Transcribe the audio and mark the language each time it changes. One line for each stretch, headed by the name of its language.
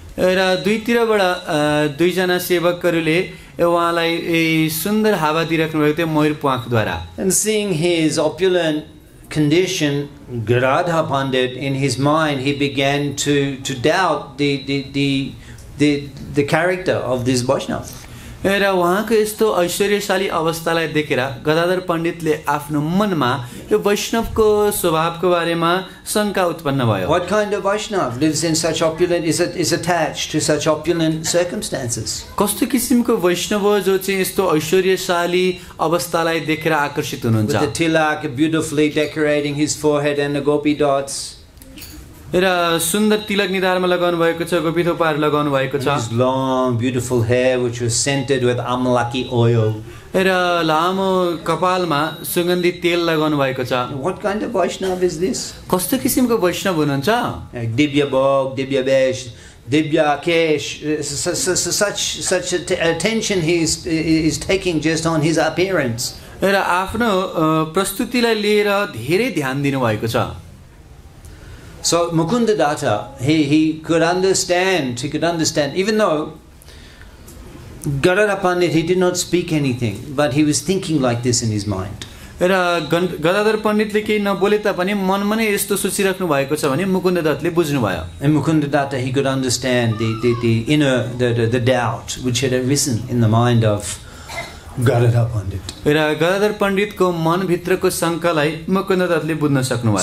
Nepali: र दुईतिरबाट दुईजना सेवकहरूले उहाँलाई सुन्दर हावा दिइराख्नु भएको थियो मयूर प्वाखद्वारा।
English: And seeing his opulent condition, Gadadha Pandit, in his mind, he began to doubt the character of this Vaishnava.
Nepali: र उहाँको यस्तो ऐश्वर्यशाली अवस्थालाई देखेर गदाधर पण्डितले आफ्नो मनमा यो वैष्णवको स्वभावको बारेमा शंका उत्पन्न भयो।
English: What kind of Vaishnava lives in such opulent, is attached to such opulent circumstances?
Nepali: कस्तो किसिमको वैष्णव हो जो चाहिँ यस्तो ऐश्वर्यशाली अवस्थालाई देखेर आकर्षित हुनुहुन्छ।
English: With the tilak beautifully decorating his forehead and the gopi dots.
Nepali: र सुन्दर तिलक निधारमा लगाउनु भएको छ, गोपी थोपाहरू लगाउनु भएको छ।
English: His long beautiful hair which was scented with amalaki oil.
Nepali: र लामो कपालमा सुगन्धित तेल लगाउनु भएको छ।
English: What kind of Vaishnava is this?
Nepali: कस्तो किसिमको वैष्णव हुनुहुन्छ?
Sanskrit: Divya Bhog, Divya Vesh, Divya Kesh,
English: such attention he's taking just on his appearance.
Nepali: र आफ्नो प्रस्तुतिलाई लिएर धेरै ध्यान दिनु भएको छ।
English: So Mukunda Datta, he could understand, even though Gadadha Pandit, he did not speak anything, but he was thinking like this in his mind.
Nepali: र गदाधर पण्डितले केही नबोले तापनि मनमा नै यस्तो सोचिराख्नु भएको छ भने मुकुन्द दत्तले बुझ्नु भयो।
English: And Mukunda Datta, he could understand the inner the doubt which had arisen in the mind of Gadadha Pandit.
Nepali: र गदाधर पण्डितको मन भित्रको शंकालाई मुकुन्द दत्तले बुझ्न सक्नुभयो।